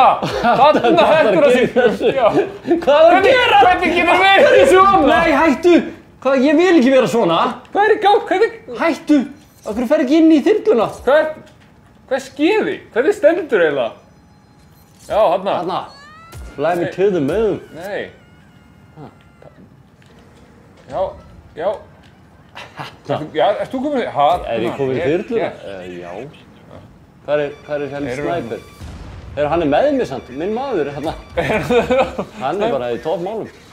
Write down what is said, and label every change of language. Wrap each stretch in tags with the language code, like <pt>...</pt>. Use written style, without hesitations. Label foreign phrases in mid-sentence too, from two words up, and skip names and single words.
<is>Þarna hendur það sig. Hvað er að gera? Hvernig getur verið svona? Nei, hættu! Hvað, ég vil ekki vera svona. Hvað er í gang? Hættu! Af hverju fer ekki inn í þyrluna? Hvað skeiði? Hvernig stendur eiginlega? Já, þarna. Þarna.</is> <en>Fly me to the moon.</en> <is>Nei. Já. Já, ert þú komin í... Er ég komin í þyrluna? Já. Hvað er henni snæper? Hann er með mér samt, minn maður, hérna. Hann er bara í toppmálum.</is>